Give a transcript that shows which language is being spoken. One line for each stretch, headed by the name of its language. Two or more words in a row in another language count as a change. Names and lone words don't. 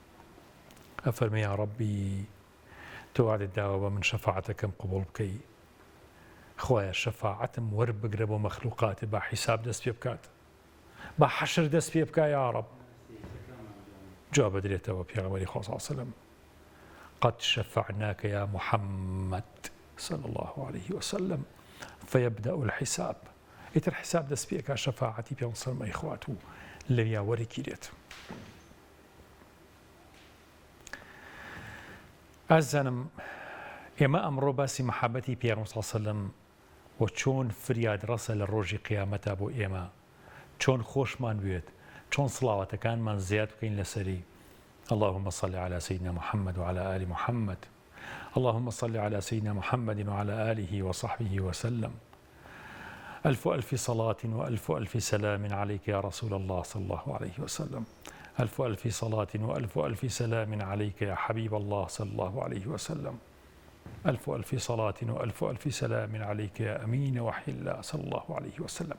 Central Kurdish: ئەفەرمێ
Arabic: یا ڕەبی
Central Kurdish: تۆ وعدت داوە بە من شەفاعەتەکەم قبوڵ بکەی، خوایە شەفاعەتم وەربگرە بۆ مەخلوقاتت با حیساب دەست پێ بکات، با حەشر دەست پێ بکە
Arabic: یا ڕەب.
Central Kurdish: جواب بدرێتەوە پێغەمبەری خوا
Arabic: صلی الله علیه و سلم قد شفعناك يا محمد صلى الله عليه وسلم فيبدأ الحساب.
Central Kurdish: ئیتر حساب دەست پێکا شەفاعەتی پێ سەلمەی خوات و لەویا وەرەگیرێت. ئازانم ئێمە ئەمڕۆ باسی مەحەبەتی پێغەمبەر
Arabic: صلی الله علیه و سلم
Central Kurdish: و چۆن فریاد ڕەسە لە ڕۆژی قیامەتە بۆ ئێمە، چۆن خۆشمان بوێت، چۆن سڵاوەتەکانمان زیاد بکەین لەسەری.
Arabic: اللهم صل على سيدنا محمد وعلى آل محمد. اللهم صل على سيدنا محمد وعلى آله وصحبه وسلم. ألف صلاة وألف سلام عليك يا رسول الله صلى الله عليه وسلم. ألف صلاة وألف سلام عليك يا حبيب الله صلى الله عليه وسلم. ألف صلاة وألف سلام عليك يا أمين وحي الله صلى الله عليه وسلم.